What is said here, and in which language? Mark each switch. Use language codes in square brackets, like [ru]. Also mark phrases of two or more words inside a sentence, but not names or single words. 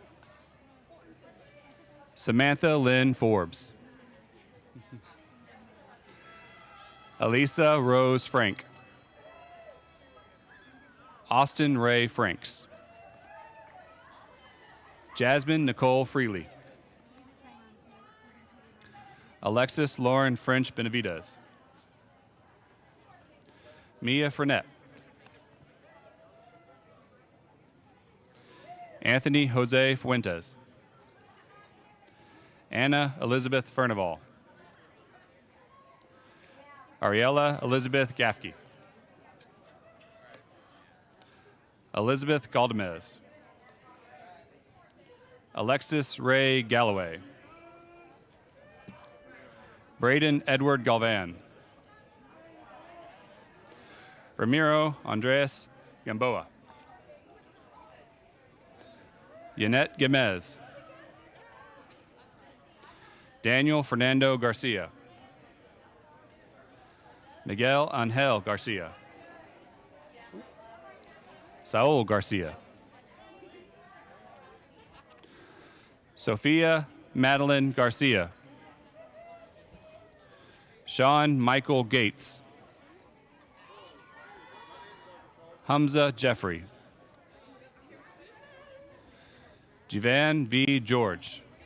[en] Samantha Lynn Forbes. Elisa Rose Frank. Austin Ray Franks. Jasmine Nicole Freely. Alexis Lauren French Benavides. Mia Frenette. Anthony Jose Fuentes. Anna Elizabeth Furnival. Ariella Elizabeth Gaffke. Elizabeth Galdamez. Alexis Ray Galloway. Braden Edward Galvan. Ramiro Andres Gamboa. Yanette Gemez. Daniel Fernando Garcia. Miguel Angel Garcia. Saul Garcia. Sophia Madeline Garcia. Sean Michael Gates. Hamza Jeffrey. Jivan V. George.